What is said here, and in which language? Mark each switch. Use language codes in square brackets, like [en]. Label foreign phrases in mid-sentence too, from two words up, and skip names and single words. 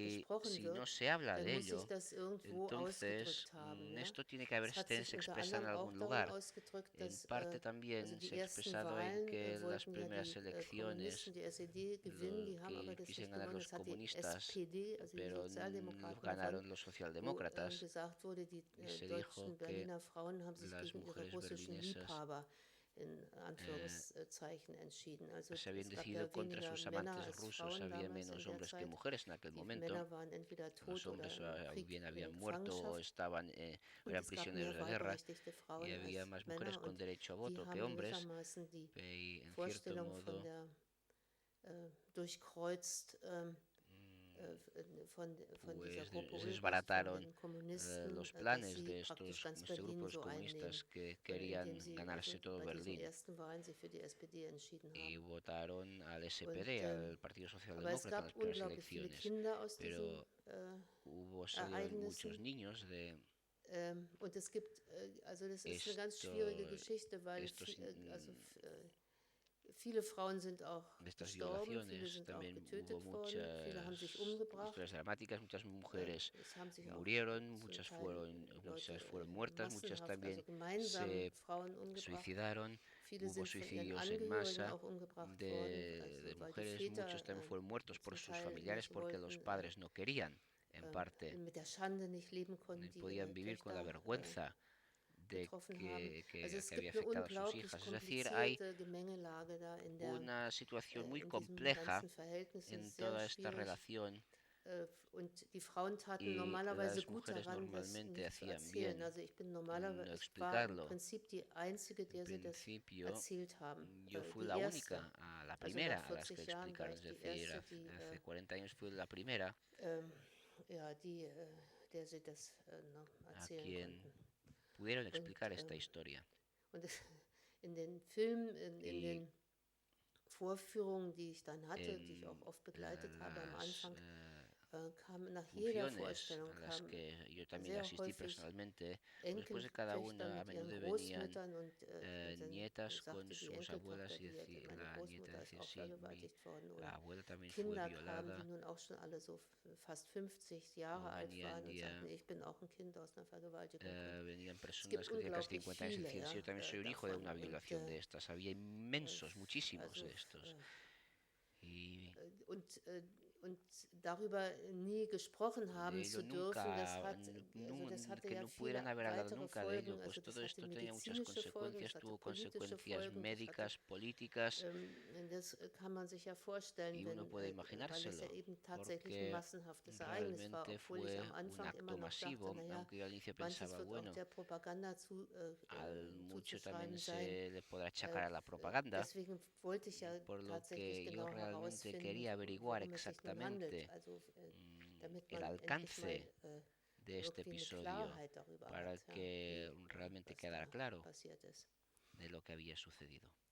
[es] Y [de] gesprochen [es] si [de] wird, [es] no se habla [de] dann [es] de [de] muss [es] ello, [de] sich das irgendwo [es] entonces [de] ausgedrückt haben. Ja? [es] esto tiene que [de] Es hat [es] haberse [de] sich unter [es] expresado en [de] anderem auch [es] algún [de] darin [es] lugar. [de] ausgedrückt, [es] En [de] dass [es] parte también [de] also die [es] se ha [de] ersten [es] expresado en [de] Wahlen [es] que las [de] wollten ja [es] primeras [de] die [es] elecciones [de] Kommunisten, die SED gewinnen, die haben aber [es] que [de] das [es] quisieran [de] nicht [es] ganar [de] gewonnen, [es] los [de] das hat die [es] comunistas, [de] SPD, also die [es] pero [de] Sozialdemokraten [es] ganaron [de] gewonnen, [es] los [de] wo [es] socialdemócratas. [de] gesagt wurde, die [es] Y se [de] deutschen [es] dijo que [de] Berliner Frauen haben sich [es] las [de] gegen ihre [es] mujeres [de] russischen [es] berlinesas [de] Liebhaber in Anführungszeichen entschieden. Also [es] se habían [de] es gab [es] decidido [de] ja [es] contra [de] weniger [es] sus [de] Männer [es] amantes [de] als [es] rusos, [de] Frauen [es] había [de] damals in [es] menos [de] der [es] hombres que [de] Zeit. [es] mujeres en aquel [de] Die [es] momento. [de] Männer waren entweder tot [es] Los [de] oder [es] hombres [de] im Krieg [es] habían [de] in [es] muerto o [de] Gefangenschaft. [es] estaban, [de] Und [es] eran [de] es gab [es] prisioneros [de] mehr [es] de guerra [de] wahlberechtigte Frauen [es] y había [de] als [es] más mujeres [de] Männer [es] con [de] und [es] derecho a [de] die [es] voto que [de] haben [es] hombres. [de] gewissermaßen die [es] Y en cierto [de] Vorstellung von [es] modo [de] der durchkreuzt von dieser [es] pues [de] Gruppe Ulbricht, [es] desbarataron [de] von den Kommunisten, [es] los [de] dass [es] planes [de] sie [es] de [de] praktisch [es] estos [de] ganz [es] este [de] Berlin [es] grupos [de] so [es] comunistas [de] einnehmen, [es] que querían [de] indem sie [es] ganarse [de] also [es] todo [de] bei diesen [es] Berlín [de] ersten Wahlen sich für die SPD entschieden [es] y [de] haben. [es] votaron al SPD, [de] Und, [es] al Partido [de] aber es [es] Socialdemócrata en [de] gab [es] las primeras [de] unglaublich viele [es] elecciones. [de] Kinder aus diesen [es] Salieron muchos [de] Ereignissen. [es] niños de [de] Und es gibt, also das ist eine ganz schwierige Geschichte, weil viele Frauen sind auch [es] de estas [de] gestorben, viele [es] violaciones [de] sind auch [es] también [de] getötet [es] hubo [de] worden, viele haben sich umgebracht. [es] historias dramáticas, muchas mujeres [de] Es haben sich auch [es] murieron, [de] zum [es] muchas [de] Teil [es] fueron muertas, muchas [de] massenhaft, [es] también [de] also gemeinsam [es] se [de] Frauen umgebracht. [es] suicidaron. [de] Viele [es] Hubo [de] sind von ihren [es] suicidios en [de] Angehörigen [es] masa [de] auch umgebracht worden, [es] de [de] also weil die [es] mujeres, [de] Väter [es] muchos también fueron muertos por [de] zum [es] sus [de] Teil [es] familiares [de] nicht [es] porque los [de] wollten, [es] padres no querían, en parte, [de] mit der Schande nicht leben konnten, [es] no [de] die [es] podían [de] ihre [es] vivir con la [de] Töchter [es] vergüenza de [de] getroffen haben. [es] que [de] Also es [es] había [de] gibt eine [es] afectado a sus [de] unglaublich [es] hijas. Es decir, hay [de] komplizierte Gemengelage da in der [es] una situación muy [de] in diesem [es] compleja [de] ganzen Verhältnis, [es] en [de] ist sehr [es] toda esta [de] schwierig. [es] relación. [de] Und die Frauen taten [es] Y [de] normalerweise [es] las [de] gut [es] mujeres [de] daran, das [es] normalmente [de] nicht zu [es] hacían [de] erzählen. [es] bien [de] Also ich bin [es] no [de] normalerweise, ich war im [es] explicarlo. [de] Prinzip die Einzige, der sie [es] En [de] das [es] principio, [de] erzählt haben. [es] yo fui [de] Die [es] la [de] erste. [es] única, la [de] Also [es] primera [de] nach [es] a las que [de] 40 Jahren war [es] explicaron. [de] ich [es] Es [de] die [es] decir, [de] erste, die, [es] hace 40 años fui la primera [de] ja, der sie das [es] a [de] erzählen [es] quien [de] konnten. [es] pudieron explicar esta historia. [de] Und in den Filmen, in [es] Y [de] den Vorführungen, die ich dann hatte, die ich [es] en [de] auch oft begleitet habe am [es] las [de] Anfang, [es] funciones a las que yo también asistí personalmente. Después de cada una, a menudo venían nietas con sus abuelas y la nieta decía, sí, la abuela también fue violada. Venían personas que tenían casi 50 años y decían, sí, yo también soy un hijo de una violación de estas. Había inmensos, muchísimos de estos. Y [de] und darüber nie gesprochen haben zu dürfen, [es] que no pudieran haber hablado nunca de ello, pues todo esto tenía muchas consecuencias, tuvo consecuencias médicas, políticas, y uno puede imaginárselo, porque realmente fue un acto masivo, aunque yo al inicio pensaba, bueno, al mucho también se le podrá achacar a la propaganda, por lo que yo realmente quería averiguar exactamente el alcance de este episodio para que realmente quedara claro de lo que había sucedido.